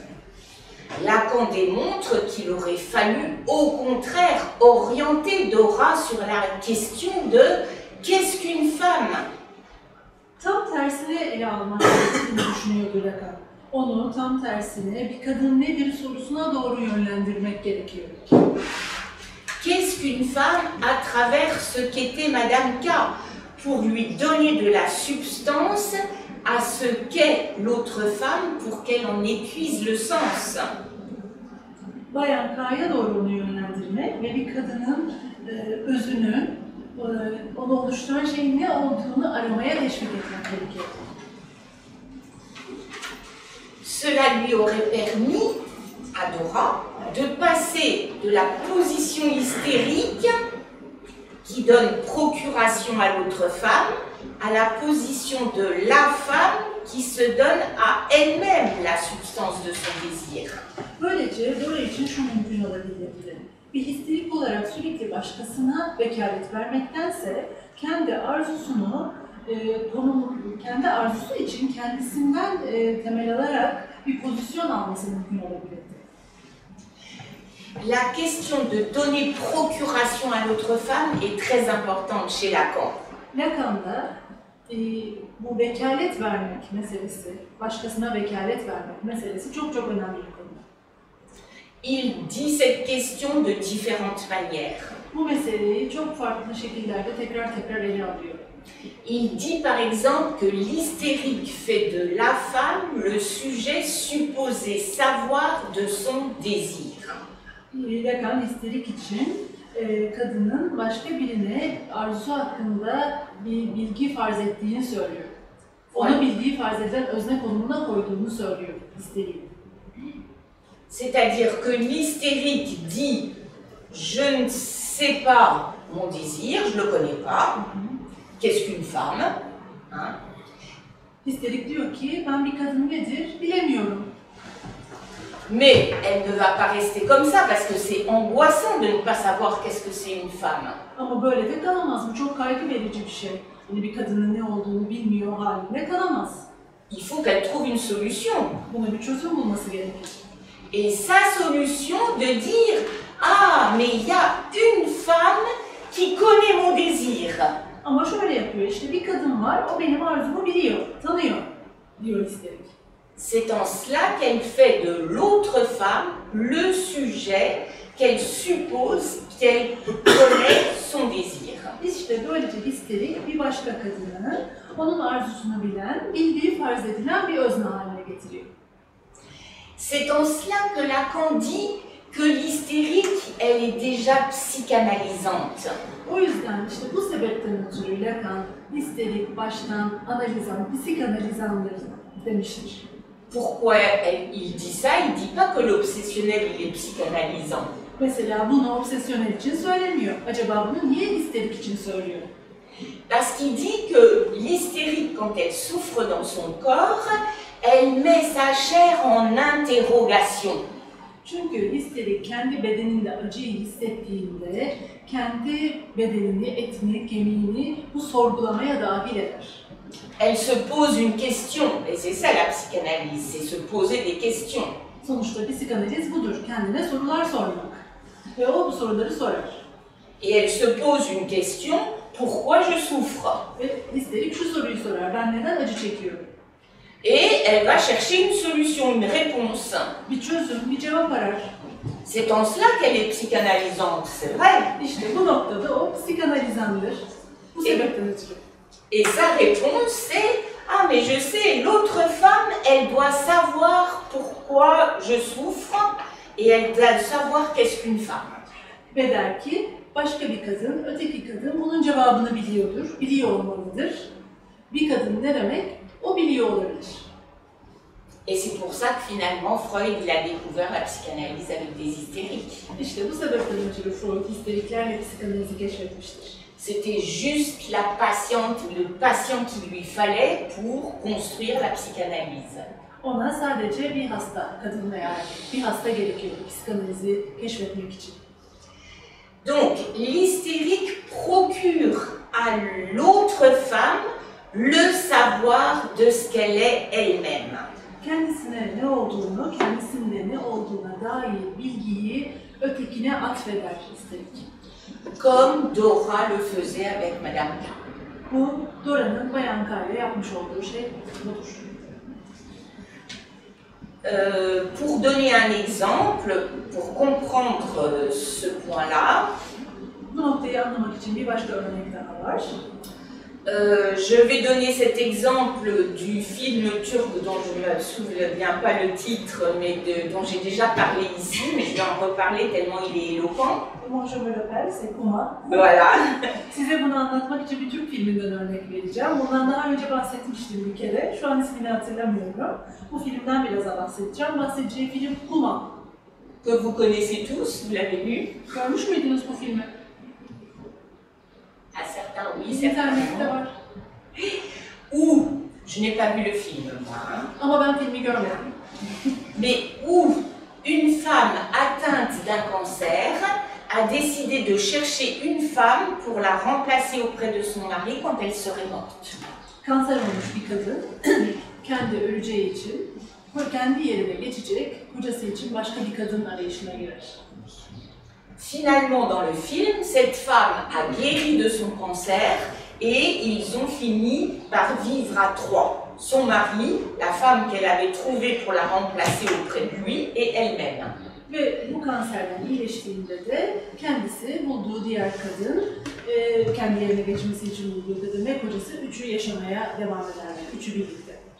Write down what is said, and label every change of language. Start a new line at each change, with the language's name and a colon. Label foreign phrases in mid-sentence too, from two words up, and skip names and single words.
French: Lacan démontre qu'il aurait fallu, au contraire, orienter Dora sur la question de qu'est-ce qu'une femme?
Turkish: Tam tersine ele almak gerektiğini düşünüyordu Lacan. Onu tam tersine bir kadın nedir sorusuna doğru yönlendirmek gerekiyor.
French: Qu'est-ce qu'une femme à travers ce qu'était Madame K, pour lui donner de la substance à ce qu'est l'autre femme pour qu'elle en épuise le sens.
Turkish: Bayan K'ya doğru onu yönlendirmek ve bir kadının özünü, onu oluşturan şeyin ne olduğunu aramaya teşvik etmek gerekiyor.
French: Cela lui aurait permis à Dora de passer de la position hystérique qui donne procuration à l'autre femme à la position de la femme qui se donne à elle-même la substance de son désir.
Turkish: Böylece Dora için şu mümkün olabilirdi. Bir histerik olarak sürekli başkasına vekalet vermektense kendi arzusunu, kendi arzusu için kendisinden temel alarak bir pozisyon alması mümkün olabilirdi.
French: La question de donner procuration à l'autre femme est très importante chez Lacan.
Turkish: Lacan'da bu vekalet vermek meselesi, başkasına vekalet vermek meselesi çok önemli bir konu.
French: Il dit cette question de différentes manières.
Turkish: Bu meseleyi çok farklı şekillerde tekrar ele alıyor.
French: Il dit par exemple que l'hystérique fait de la femme le sujet supposé savoir de son désir.
Turkish: Lacan histerik için kadının başka birine arzusu hakkında bir bilgi farz ettiğini söylüyor. Onu bildiği farz edilen özne konumuna koyduğunu söylüyor histeriğin.
French: C'est-à-dire que l'hystérique dit « je ne sais pas mon désir, je ne le connais pas, qu'est-ce qu'une femme hein? ?»
Turkish: Histerik diyor ki ben bir kadın nedir bilemiyorum.
French: Mais elle ne va pas rester comme ça parce que c'est angoissant de ne pas savoir qu'est-ce que c'est une femme.
Turkish: Ama böyle de kalamaz. Bu çok kaygı verici bir şey. Yani bir kadının ne olduğunu bilmiyor halinde kalamaz.
French: Il faut qu'elle trouve une solution.
Turkish: Buna bir çözüm bulması gerekir.
French: Et sa solution de dire « Ah, mais il y a une femme qui connaît mon désir. »
Turkish: Ama şöyle yapıyor, işte bir kadın var, o benim arzumu biliyor, tanıyor, diyor histerik.
French: C'est en cela qu'elle fait de l'autre femme le sujet qu'elle suppose qu'elle connaît son désir.
Turkish: İşte böylece histerik bir başka kadını, onun arzusunu bilen, bildiği farz edilen bir özne haline getiriyor.
French: C'est en cela que Lacan dit que l'hystérique, elle est déjà psychanalysante.
Turkish: O yüzden işte bu sebepten ötürü Lacan histerik baştan analizan, psikanalizandır demiştir.
French: Pourquoi il dit ça? Il ne dit pas que l'obsessionnel, il est psychanalysant.
Turkish: Mesela bunu obsesyonel için söylemiyor. Acaba bunu niye histerik için söylüyor?
French: Parce qu'il dit que l'hystérique, quand elle souffre dans son corps, elle met sa chair en interrogation.
Turkish: Çünkü histerik kendi bedeninde acıyı hissettiğinde kendi bedenini, etini, kemiğini bu sorgulamaya dahil eder.
French: Elle se pose une question, et c'est ça la psychanalyse, c'est se poser des questions.
Turkish: Sonuçta psikanaliz budur, kendine sorular sormak. Ve o bu soruları sorar.
French: Et elle se pose une question, pourquoi je souffre?
Turkish: Ve histerik şu soruyu sorar, ben neden acı çekiyorum?
French: Et elle va chercher une solution, une réponse.
Turkish: Bir çözüm, bir cevap arar.
French: C'est en cela qu'elle est psychanalysante, c'est vrai.
Turkish: İşte bu noktada o psikanalizandır. Bu sebepten ötürü.
French: Et sa réponse c'est « Ah mais je sais, l'autre femme, elle doit savoir pourquoi je souffre et elle doit savoir qu'est-ce qu'une femme. »
Turkish: Ve der ki, başka bir kadın, öteki kadın bunun cevabını biliyordur, biliyor olmalıdır. Bir kadın ne demek? O biliyor olabilir.
French: Et c'est pour ça que finalement Freud il a découvert la psychanalyse avec des hystériques.
Turkish: İşte bu sebepten ötürü Freud histeriklerle psikanalizi keşfetmiştir.
French: C'était juste la patiente, le patient qu'il lui fallait pour construire la psychanalyse.
Turkish: Ona sadece bir hasta, kadın veya bir hasta gerekiyordu psikanalizi keşfetmek için.
French: Donc l'hystérique procure à l'autre femme le savoir de ce qu'elle est elle-même.
Turkish: Kendisine ne olduğunu, kendisinde ne olduğuna dair bilgiyi ötekine atfeder histerik.
French: Comme Dora le faisait avec Madame K.
Turkish: Bu, Dora'nın Bayan K ile yapmış olduğu şey budur.
French: Pour donner un exemple, pour comprendre ce point-là,
Turkish: Bu noktayı anlamak için bir başka örnek daha var.
French: Je vais donner cet exemple du film turc dont je ne me souviens pas le titre, mais dont j'ai déjà parlé ici, mais je vais en reparler tellement il est éloquent. Moi je me l'appelle, c'est Kuma. Voilà.
Turkish: Size bunu anlatmak için bir Türk filminden örnek vereceğim. Bundan daha önce bahsetmiştim bir kere. Şu an ismini hatırlamıyorum. Bu filmden biraz bahsedeceğim. Bahsedeceği film Kuma.
French: Que vous connaissez tous, vous l'avez vu.
Turkish: Görmüş müydünüz bu filmi?
French: À certains, oui, certains.
Turkish: İnternette var.
French: Ou, je n'ai pas vu le film, moi. Hein.
Turkish: Ama ben filmi görmedim.
French: Mais où une femme atteinte d'un cancer a décidé de chercher une femme pour la remplacer auprès de son mari quand elle serait morte.
Turkish: Kanser olmuş bir kadın, kendi öleceği için, kendi yerine geçecek, kocası için başka bir kadın arayışına girer.
French: Finalement, dans le film, cette femme a guéri de son cancer et ils ont fini par vivre à trois. Son mari, la femme qu'elle avait trouvée pour la remplacer auprès de lui et elle-même.
Turkish: Ve bu kanserden iyileştiğinde de kendisi bulduğu diğer kadın, kendi yerine geçmesi için bulduğu kadın ve kocası üçü yaşamaya devam ederler, üçü birlikte.